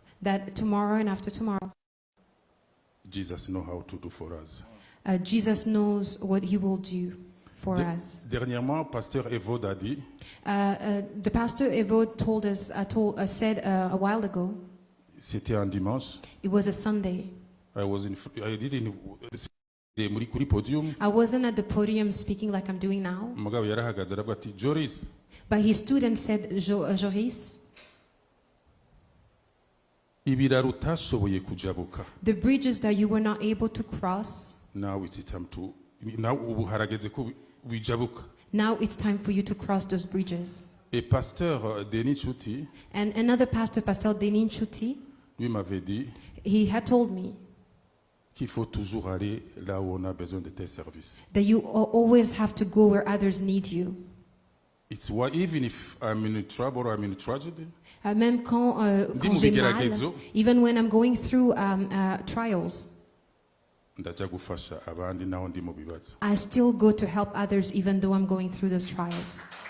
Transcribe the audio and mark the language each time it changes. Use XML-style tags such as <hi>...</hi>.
<en>that tomorrow and after tomorrow, Jesus knows how to do for us. Jesus knows what he will do for us.</en> <fr>Dernièrement, Pasteur Evode a dit,</fr> <en>The pastor Evode told us, said a while ago,</en> <fr>c'était un dimanche,</fr> <en>it was a Sunday.</en> <rw>I muri kuri podium,</rw> <en>I wasn't at the podium speaking like I'm doing now,</en> <rw>umugabo yarahagaze aravuga ati Jooris,</rw> <en>but his student said, Jooris,</en> <rw>ibiraro utashoboye kujabuka,</rw> <en>the bridges that you were not able to cross, now it's time to, now</en> <rw>ubu harageze ko wijabuka.</rw> <en>now it's time for you to cross those bridges.</en> <fr>Et Pasteur Denis Chouti,</fr> <en>And another pastor, Pastor Denis Chuti,</en> <fr>lui m'avait dit</fr> <en>he had told me</en> <fr>qu'il faut toujours aller là où on a besoin de tes services.</fr> <en>that you always have to go where others need you. It's why even if I'm in trouble or I'm in tragedy,</en> <fr>Même quand j'ai mal,</fr> <en>even when I'm going through trials,</en> <rw>ndaja gufasha abandi naho ndi mu bibazo.</rw> <en>I still go to help others even though I'm going through those trials.</en>